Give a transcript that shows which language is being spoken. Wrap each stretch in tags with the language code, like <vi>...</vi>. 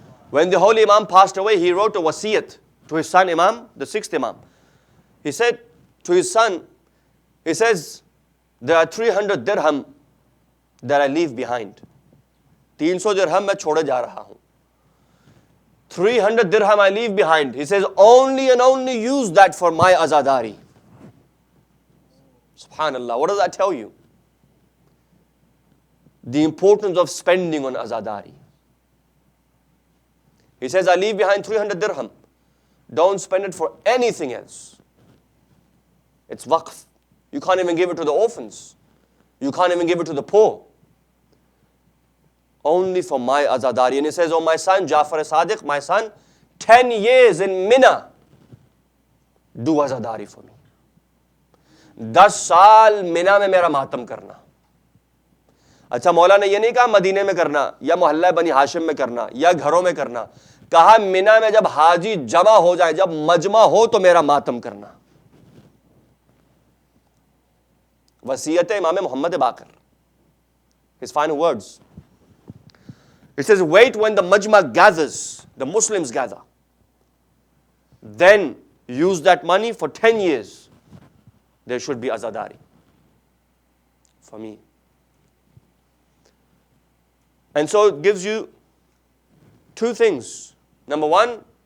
<en>When the holy Imam passed away, he wrote a wasiyat to his son Imam, the 6th Imam. He said to his son, he says, there are 300 dirham that I leave behind.</en> <ur>300 dirham میں چھوڑے جا رہا ہوں.</ur> <en>300 dirham I leave behind. He says, only and only use that for my Azadari. Subhanallah, what does that tell you? The importance of spending on Azadari. He says, I leave behind 300 dirham. Don't spend it for anything else. It's waqf. You can't even give it to the orphans. You can't even give it to the poor. Only for my Azadari. And he says, oh my son, Jafar Sadiq, my son, 10 years in Mina, do Azadari for me.</en> <ur>10 سال مینا میں میرا ماتم کرنا. اچھا مولا نے یہ نہیں کہا مدینے میں کرنا یا محلہ بنی ہاشم میں کرنا یا گھروں میں کرنا, کہا مینا میں جب حاجی جمع ہو جائے, جب مجمع ہو تو میرا ماتم کرنا. وصیت امام محمد Baqir,</ur> <en>his final words. It says, wait when the majma gathers, the Muslims gather. Then use that money for 10 years. There should be Azadari for me. And so it gives you 2 things. Number 1,</en>